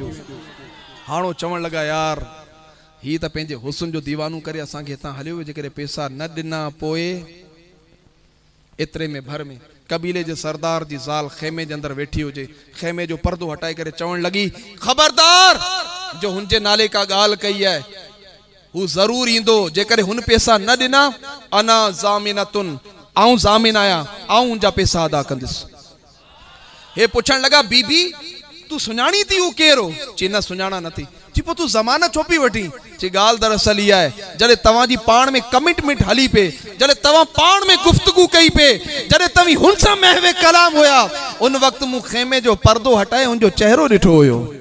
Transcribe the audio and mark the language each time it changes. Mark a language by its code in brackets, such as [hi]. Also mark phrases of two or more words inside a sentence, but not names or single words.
[sd] हाणो चवण लॻा, यार ही त पंहिंजे हुस्न जो दीवानू करे असांखे हितां हलियो वियो, जेकॾहिं पैसा न ॾिना पोइ एतिरे में भर में कबीले जे सरदार जी ज़ाल खेमे जे अंदर वेठी हुजे, खेमे जो पर्दो हटाए करे चवण लगी, खबरदार जो हुनजे नाले का ॻाल्हि कई है हू ज़रूर ईंदो, जेकर हुन पैसा न ॾिना, [ar] أنا ضامنةٌ, [sd] आऊं ज़ामिन आया, आऊं उनजा पैसा अदा कंदुसि। हे पुछण लगा, बीबी तू सुञाणी थी हू केरो? चई न सुञाणा नथी। चई पोइ तू ज़मानत छो पई वठी? चई ॻाल्हि दरअसल इहा आहे, जॾहिं तव्हांजी पाण में कमिटमेंट हली पे, जॾहिं तव्हां पाण में गुफ्तगू कई पे, जॾहिं तव्हीं हुन सां महवे कलाम हुया, उन वक़्तु मूं खेमे जो पर्दो हटाए उनजो चेहरो ॾिठो हुयो।